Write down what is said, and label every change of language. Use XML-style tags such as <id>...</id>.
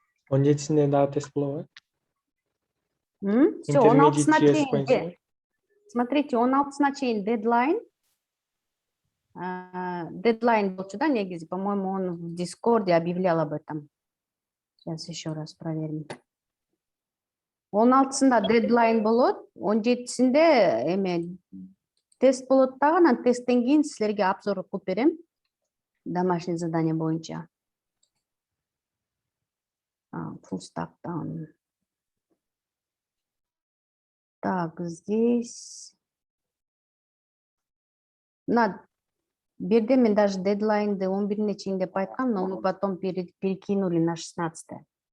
<ky>17-синде дагы тест болобу? Все, 16-сына чейин.</ky> <ru>Смотрите, 16-на чейин дедлайн. Дедлайн болчу да, негизи, по-моему, он в Дискорде объявлял об этом. Сейчас еще раз проверим.</ru> <ky>16-сында дедлайн болот, 17-синде эме тест болот дагы, анан тесттен кийин силерге обзор кылып берем. Домашний задание боюнча.</ky> <en>Full stack down.</en> <ru>Так, здесь... Берде мен даже дедлайнды 11-не чейин деп айткам, но мы потом перекинули на 16-е.</ru>